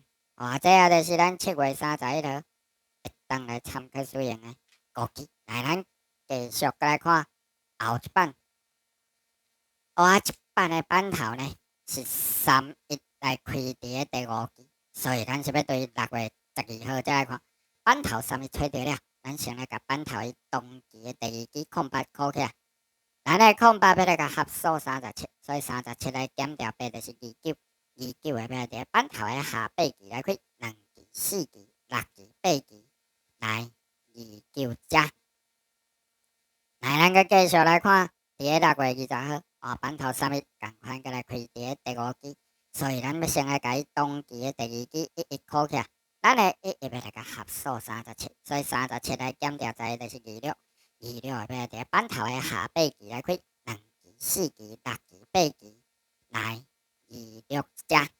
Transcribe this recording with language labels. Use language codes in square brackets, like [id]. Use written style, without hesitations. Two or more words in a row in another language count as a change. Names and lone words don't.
[nan] 这也就是咱7月31号会当来参考使用的5期，来咱。继续来看后一版，一版的版头呢是31来开伫个第5期，所以咱是要对6月12號再来看版頭31找到了，咱先来甲版頭伊當期的第2期08扣起來，咱的08要來甲合數37，所以37來減掉8就是29，29會要來伫版頭的下8期來開2期、4期、6期、8期，來29只。来，咱佮继续来看，伫个6月20號，版頭31共款佮来開伫个第5期，所以咱要先来甲伊當期的第2期一扣起來，咱的一要來甲合數37，所以37來減掉10就是26，26會要來伫個版頭的下8期來開2期、4期、6期、8期，來26只。